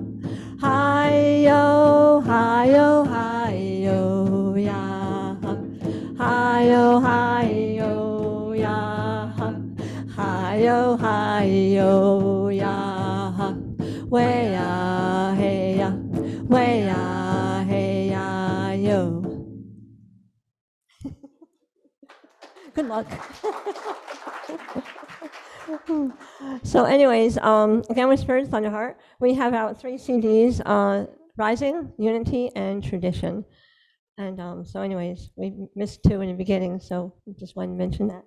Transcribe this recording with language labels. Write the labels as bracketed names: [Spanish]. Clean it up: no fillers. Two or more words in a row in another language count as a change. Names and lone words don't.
[English] Hi-yo, hi-yo, hi-yo, ya. Hi-yo, hi-yo, ya. Hi-yo, hi-yo, ya. Way-ya, hey-ya, way-ya, hey-ya, yo. Good luck. So anyways, again, with Spirit Thunderheart, we have out 3 CDs, Rising, Unity, and Tradition. And so anyways, we missed 2 in the beginning, so just wanted to mention that.